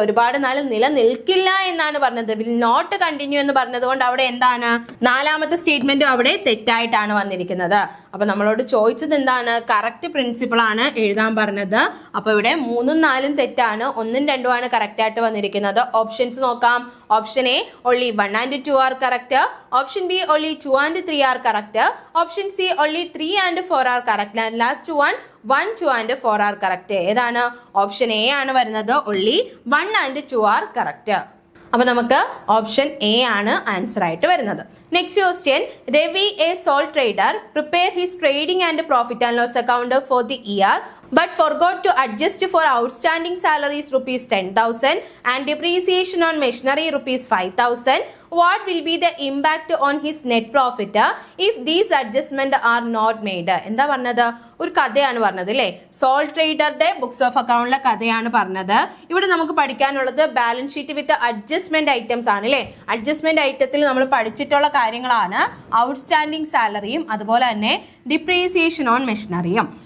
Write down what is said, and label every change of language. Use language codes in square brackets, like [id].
[ml] ഒരുപാട് നാൾ നിലനിൽക്കില്ല എന്നാണ് പറഞ്ഞത്. വിൽ നോട്ട് കണ്ടിന്യൂ എന്ന് പറഞ്ഞത് കൊണ്ട് അവിടെ എന്താണ്? നാലാമത്തെ സ്റ്റേറ്റ്മെന്റും അവിടെ തെറ്റായിട്ടാണ് വന്നിരിക്കുന്നത്. അപ്പൊ നമ്മളോട് ചോദിച്ചത് എന്താണ്? കറക്റ്റ് പ്രിൻസിപ്പിൾ ആണ് എഴുതാൻ പറഞ്ഞത്. അപ്പൊ ഇവിടെ 3ഉം 4ഉം തെറ്റാണ്, 1ഉം 2ഉം ആണ് കറക്റ്റ് ആയിട്ട് വന്നിരിക്കുന്നത്. ഓപ്ഷൻസ് നോക്കാം. [en] Option A only 1 and 2 are correct. Option B only 2 and 3 are correct. Option C only 3 and 4 are correct. And last one 1, 2 and 4 are correct. [ml] ഏതാണ്? ഓപ്ഷൻ എ ആണ് വരുന്നത്. [en] only 1 and 2 are correct. [ml] അപ്പൊ നമുക്ക് option A ആണ് answer ആയിട്ട് വരുന്നത്. Next question. [en] Ravi a sole trader prepare his trading and profit and loss account for the year but forgot to adjust for outstanding salaries rupees 10,000 and depreciation on machinery rupees 5,000. What will be the impact on his net profit if these adjustments are not made? [ml] എന്താ പറഞ്ഞത്? ഒരു കഥയാണ് പറഞ്ഞത് അല്ലേ? Soul ട്രേഡറുടെ books of അക്കൗണ്ടിലെ കഥയാണ് പറഞ്ഞത്. ഇവിടെ നമുക്ക് പഠിക്കാനുള്ളത് ബാലൻസ് ഷീറ്റ് വിത്ത് അഡ്ജസ്റ്റ്മെന്റ് ഐറ്റംസ് ആണ് അല്ലേ? അഡ്ജസ്റ്റ്മെന്റ് ഐറ്റത്തിൽ നമ്മൾ പഠിച്ചിട്ടുള്ള കാര്യങ്ങളാണ് ഔട്ട്സ്റ്റാൻഡിങ് സാലറിയും അതുപോലെ തന്നെ ഡിപ്രീസിയേഷൻ ഓൺ മെഷീനറിയും.